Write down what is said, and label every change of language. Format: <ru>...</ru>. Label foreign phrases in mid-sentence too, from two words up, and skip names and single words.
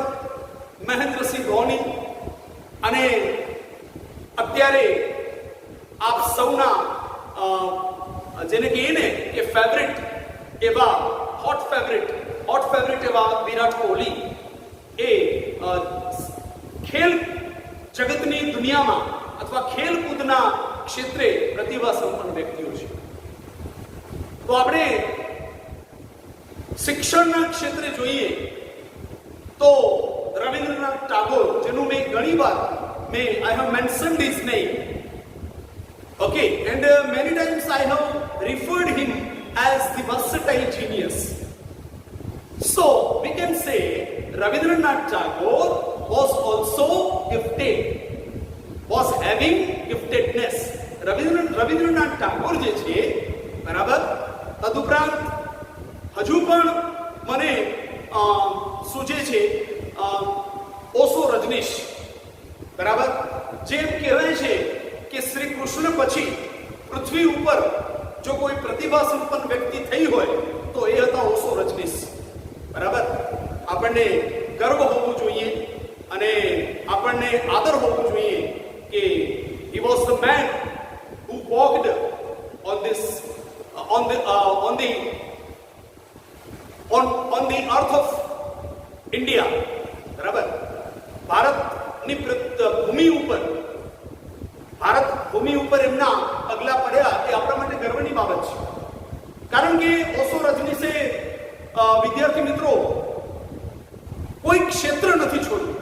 <gu>મહેન્દ્રસિંહ ધોની, અને અત્યારે આપ સૌના જેને કહીએ ને કે ફેવરિટ એવા હોટ ફેવરિટ એવા વિરાટ કોહલી, એ ખેલ જગતની દુનિયામાં અથવા ખેલકૂદના ક્ષેત્રે પ્રતિભા સંપન્ન વ્યક્તિઓ છે. તો આપણે શિક્ષણના ક્ષેત્રે જોઈએ તો રવિન્દ્રનાથ ટાગોર, જેનું મેં ઘણીવાર</gu> <en>I have mentioned his name, okay, and many times I have referred him as the versatile genius. So we can say Rabindranath Tagore was also gifted, was having giftedness.</en> <gu>Rabindranath Tagore જે છે, બરાબર, તદુપરાંત હજુ પણ મને સૂચે છે ઓશો રજનીશ, બરાબર, જેમ કહેવાય છે કે શ્રી કૃષ્ણ પછી પૃથ્વી ઉપર જો કોઈ પ્રતિભા સંપન્ન વ્યક્તિ થઈ હોય તો એ હતા ઓશો રજનીશ. બરાબર? આપણને ગર્વ હોવું જોઈએ અને આપણને આદર હોવું જોઈએ કે</gu> <en>he was the man who walked on the earth of India.</en> <gu>બરાબર? ભારતની ભૂમિ ઉપર એમના પગલા પડ્યા, એ આપણા માટે ગર્વની બાબત છે. કારણ કે ઓશો રજનીશે, વિદ્યાર્થી મિત્રો, કોઈ ક્ષેત્ર નથી છોડ્યું.</gu>